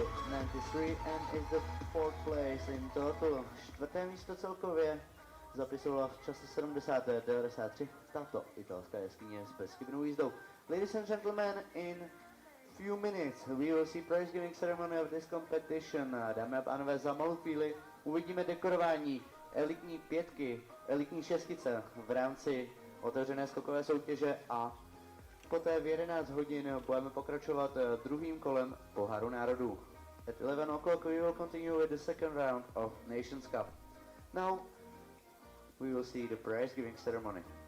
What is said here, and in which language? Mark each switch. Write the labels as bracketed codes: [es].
[en] 93 and is the fourth place in total. [cs] Čtvrté místo celkově zapisovala v čase 70:93 tato italská jeskyně s bezchybnou jízdou. [en] Ladies and gentlemen, in few minutes we will see prize giving ceremony of this competition. [cs] Dámy a pánové, za malou chvíli uvidíme dekorování elitní pětky, elitní šestice v rámci otevřené skokové soutěže a poté v 11 hodin budeme pokračovat druhým kolem Poháru národů. [en] At 11 o'clock we will continue with the second round of Nations Cup. Now we will see the prize giving ceremony.